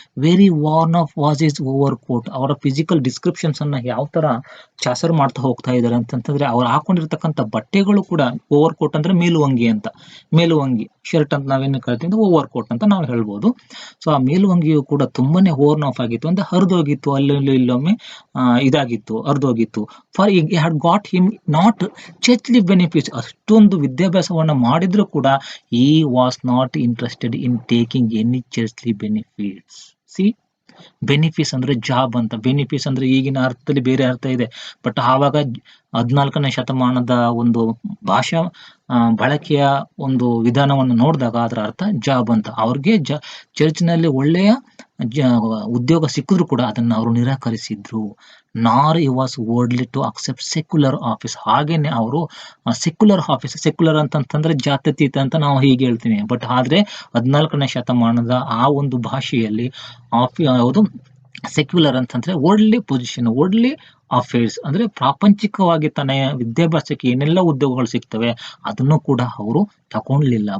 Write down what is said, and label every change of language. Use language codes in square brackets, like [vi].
[en] Very worn off was is overcoat. [kn] ಅವರ physical descriptions ಅನ್ನ ಯಾವ ತರ ಚಾಸರ್ ಮಾಡ್ತಾ ಹೋಗ್ತಾ ಇದ್ದಾರೆ ಅಂತಂದ್ರೆ, ಅವ್ರು ಹಾಕೊಂಡಿರ್ತಕ್ಕಂಥ ಬಟ್ಟೆಗಳು ಕೂಡ ಓವರ್ ಕೋಟ್ ಅಂದ್ರೆ ಮೇಲುವಂಗಿ ಶರ್ಟ್ ಅಂತ ನಾವೇನು ಕರಿತೀವಿ, ಓವರ್ ಕೋಟ್ ಅಂತ ನಾವು ಹೇಳ್ಬೋದು. ಸೊ ಆ ಮೇಲುವಂಗಿಯು ಕೂಡ ತುಂಬಾನೇ ಓವರ್ನ್ ಆಫ್ ಆಗಿತ್ತು, ಅಂದ್ರೆ ಹರಿದೋಗಿತ್ತು, ಅಲ್ಲಲ್ಲಿ ಇಲ್ಲೊಮ್ಮೆ ಇದಾಗಿತ್ತು, ಹರಿದೋಗಿತ್ತು. [en] For he had got him not churchly benefits. [kn] ಅಷ್ಟೊಂದು ವಿದ್ಯಾಭ್ಯಾಸವನ್ನ ಮಾಡಿದ್ರು ಕೂಡ [en] he was not interested in taking any churchly benefits. [kn] See, ಬೆನಿಫಿಸ್ ಅಂದ್ರೆ ಜಾಬ್ ಅಂತ, ಬೆನಿಫಿಸ್ ಅಂದ್ರೆ ಈಗಿನ ಅರ್ಥದಲ್ಲಿ ಬೇರೆ ಅರ್ಥ ಇದೆ. ಬಟ್ ಆವಾಗ 14ನೇ ಶತಮಾನದ ಒಂದು ಭಾಷಾ ಬಳಕೆಯ ಒಂದು ವಿಧಾನವನ್ನು ನೋಡಿದಾಗ ಅದರ ಅರ್ಥ ಜಾಬ್ ಅಂತ. ಅವ್ರಿಗೆ ಚರ್ಚ್ನಲ್ಲಿ ಒಳ್ಳೆಯ ಉದ್ಯೋಗ ಸಿಕ್ಕಿದ್ರು ಕೂಡ ಅದನ್ನ ಅವರು ನಿರಾಕರಿಸಿದ್ರು. [en] Nor he was worldly to accept secular office. [kn] ಹಾಗೇನೆ ಅವರು ಸೆಕ್ಯುಲರ್ ಅಂತಂತಂದ್ರೆ ಜಾತ್ಯತೀತ ಅಂತ ನಾವು ಹೀಗೆ ಹೇಳ್ತೀವಿ. ಬಟ್ ಆದ್ರೆ 14ನೇ ಶತಮಾನದ ಆ ಒಂದು ಭಾಷೆಯಲ್ಲಿ ಯಾವುದು ಸೆಕ್ಯುಲರ್ ಅಂತಂದ್ರೆ ವರ್ಲ್ಡ್ಲಿ ಪೊಸಿಷನ್, ವರ್ಲ್ಡ್ಲಿ ಅಫೇರ್ಸ್ ಅಂದ್ರೆ ಪ್ರಾಪಂಚಿಕವಾಗಿ ತನ್ನ ವಿದ್ಯಾಭ್ಯಾಸಕ್ಕೆ ಏನೆಲ್ಲ ಉದ್ಯೋಗಗಳು ಸಿಗ್ತವೆ ಅದನ್ನು ಕೂಡ ಅವರು ತಗೊಳ್ಳಿಲ್ಲ.